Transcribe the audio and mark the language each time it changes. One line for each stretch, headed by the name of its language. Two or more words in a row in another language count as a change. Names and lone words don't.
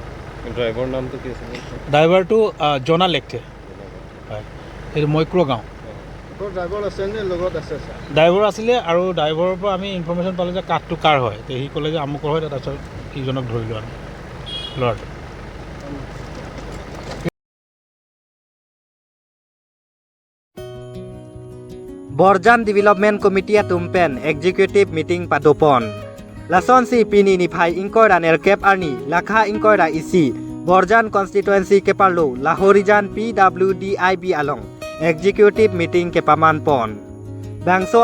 Assamese: ড্ৰাইভাৰৰ নামটো কি আছিলে ড্ৰাইভাৰটো জনা লেকটে হয় সেইটো মৈক্ৰ গাঁও ড্ৰাইভাৰ আছে নে লগত আছে ড্ৰাইভাৰ আছিলে আৰু ড্ৰাইভাৰৰ পৰা আমি ইনফৰমেশ্যন পালোঁ যে কাঠটো কাৰ হয় তো সি ক'লে যে আমুকৰ হয় তাৰপিছত সিজনক ধৰিলোঁ আমি ল'ৰাটো
Karbi: Borjan Development Committee Tumpen
English: Executive Meeting
Karbi: Padopon Lason si pini ni phai inkoira nerkep arni lakha inkoira isi Borjan constituency ke parlo Lahorijan PWDIB along
English: Executive Meeting
Karbi: ke paman pon Bangso